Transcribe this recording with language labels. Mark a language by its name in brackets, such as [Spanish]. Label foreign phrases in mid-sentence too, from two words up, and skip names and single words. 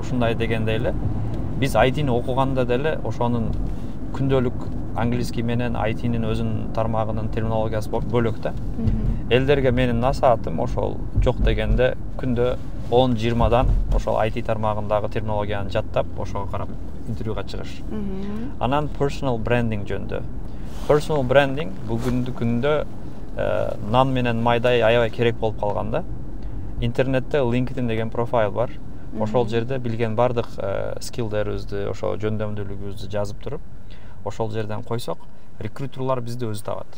[Kyrgyz] Ушундай дегенде эле биз IT-ни окуганда деле ошонун күндөлүк английский менен IT-нин өзүнүн тармагынын терминологиясы бөлөк да. Элдерге менин насаатым ошол жок дегенде күндө 10-20дан ошол IT тармагындагы терминологияны жаттап, ошого карап интервьюга чыгыш. Анан [English] personal branding [Kyrgyz] жөнүндө. [English] Personal branding [Kyrgyz] бүгүнкү күндө нан менен майдай аябай керек болуп калган да. Интернетте LinkedIn деген профайл бар. Ошол жерде билген бардык скиллдерибизди, ошо жөндөмдүүлүгүбүздү жазып туруп, ошол жерден койсок, рекрутерлар бизди өзү табат.